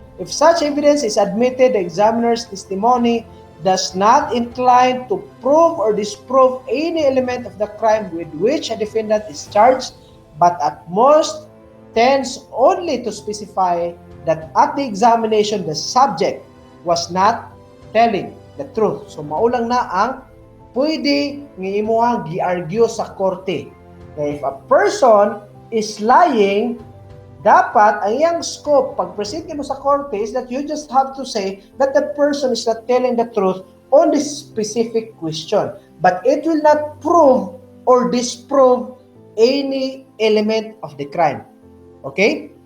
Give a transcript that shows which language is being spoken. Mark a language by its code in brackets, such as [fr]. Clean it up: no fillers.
[en] If such evidence is admitted, the examiner's testimony does not incline to prove or disprove any element of the crime with which a defendant is charged, but at most tends only to specify that at the examination, the subject was not telling the truth. [ceb] So, maulang na ang pwede ng imuhang gi-argue sa korte. [en] If a person is lying, [ceb] Dapat, ang iyang scope, pag present mo sa korte, [en] is that you just have to say that the person is not telling the truth on this specific question. But it will not prove or disprove any element of the crime. Okay?